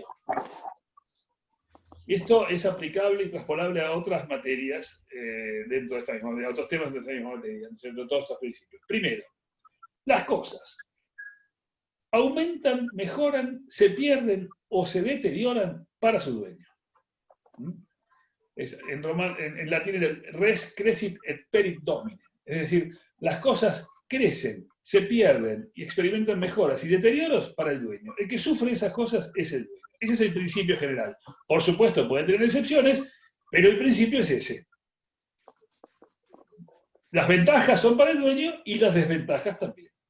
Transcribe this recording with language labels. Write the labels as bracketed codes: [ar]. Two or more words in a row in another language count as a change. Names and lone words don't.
[es] Y esto es aplicable y transpolable a otras materias dentro de esta misma materia, a otros temas de esta misma materia, ¿no? Todos estos principios. Primero, las cosas aumentan, mejoran, se pierden o se deterioran para su dueño. En latín es [la] res crescit et perit domine. [es] Es decir, las cosas crecen, se pierden y experimentan mejoras y deterioros para el dueño. El que sufre esas cosas es el dueño. Ese es el principio general. Por supuesto, pueden tener excepciones, pero el principio es ese. Las ventajas son para el dueño y las desventajas también.